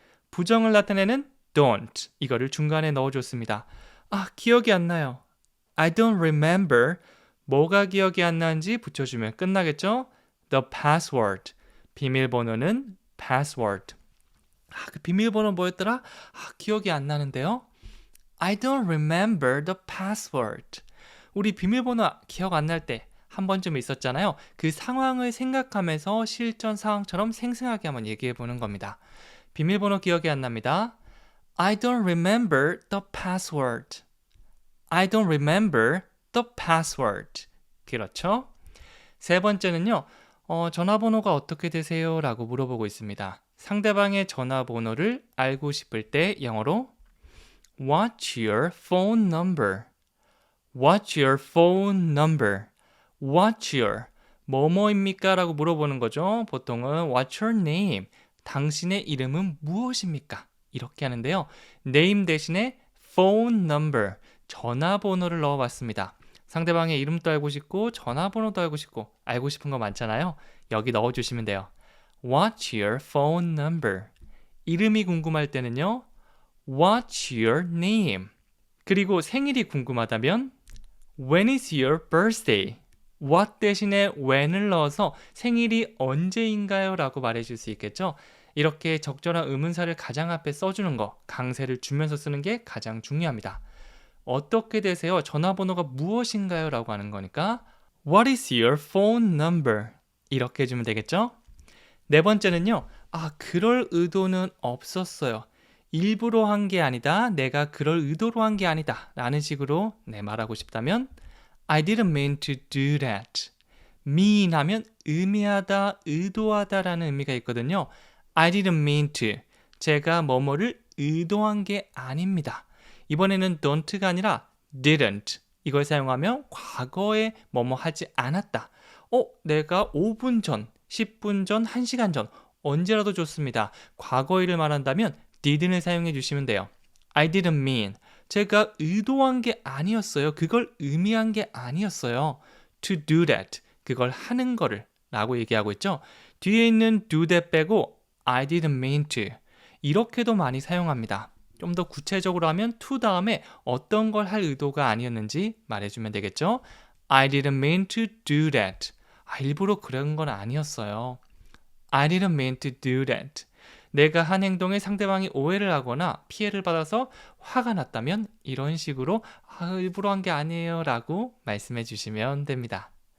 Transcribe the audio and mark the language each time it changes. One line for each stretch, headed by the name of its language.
Korean: 부정을 나타내는 don't. 이거를 중간에 넣어줬습니다. 기억이 안 나요.
English: I don't remember.
Korean: 뭐가 기억이 안 나는지 붙여주면 끝나겠죠?
English: The password.
Korean: 비밀번호는 password. 그 비밀번호 뭐였더라? 기억이 안 나는데요?
English: I don't remember the password.
Korean: 우리 비밀번호 기억 안 날 때 한 번쯤 있었잖아요. 그 상황을 생각하면서 실전 상황처럼 생생하게 한번 얘기해 보는 겁니다. 비밀번호 기억이 안 납니다.
English: I don't remember the password. I don't remember the password.
Korean: 그렇죠? 세 번째는요. 전화번호가 어떻게 되세요? 라고 물어보고 있습니다. 상대방의 전화번호를 알고 싶을 때 영어로
English: What's your phone number? What's your phone number? What's your
Korean: 뭐뭐입니까? 라고 물어보는 거죠.
English: 보통은 What's your name?
Korean: 당신의 이름은 무엇입니까? 이렇게 하는데요. name 대신에 phone number, 전화번호를 넣어봤습니다. 상대방의 이름도 알고 싶고 전화번호도 알고 싶고 알고 싶은 거 많잖아요. 여기 넣어주시면 돼요.
English: What's your phone number?
Korean: 이름이 궁금할 때는요.
English: What's your name?
Korean: 그리고 생일이 궁금하다면
English: When is your birthday?
Korean: What 대신에 when을 넣어서 생일이 언제인가요? 라고 말해줄 수 있겠죠. 이렇게 적절한 의문사를 가장 앞에 써주는 거, 강세를 주면서 쓰는 게 가장 중요합니다. 어떻게 되세요? 전화번호가 무엇인가요? 라고 하는 거니까
English: What is your phone number?
Korean: 이렇게 해주면 되겠죠? 네 번째는요. 그럴 의도는 없었어요. 일부러 한 게 아니다. 내가 그럴 의도로 한 게 아니다. 라는 식으로 말하고 싶다면
English: I didn't mean to do that.
Korean: mean 하면 의미하다, 의도하다 라는 의미가 있거든요.
English: I didn't mean to.
Korean: 제가 뭐뭐를 의도한 게 아닙니다. 이번에는 don't가 아니라 didn't. 이걸 사용하면 과거에 뭐뭐 하지 않았다. 내가 5분 전, 10분 전, 1시간 전 언제라도 좋습니다. 과거일을 말한다면 didn'을 사용해 주시면 돼요.
English: I didn't mean.
Korean: 제가 의도한 게 아니었어요. 그걸 의미한 게 아니었어요.
English: To do that.
Korean: 그걸 하는 거를 라고 얘기하고 있죠. 뒤에 있는 do that 빼고 I didn't mean to. 이렇게도 많이 사용합니다. 좀 더 구체적으로 하면 to 다음에 어떤 걸 할 의도가 아니었는지 말해주면 되겠죠.
English: I didn't mean to do that.
Korean: 일부러 그런 건 아니었어요.
English: I didn't mean to do that.
Korean: 내가 한 행동에 상대방이 오해를 하거나 피해를 받아서 화가 났다면 이런 식으로 일부러 한 게 아니에요 라고 말씀해 주시면 됩니다.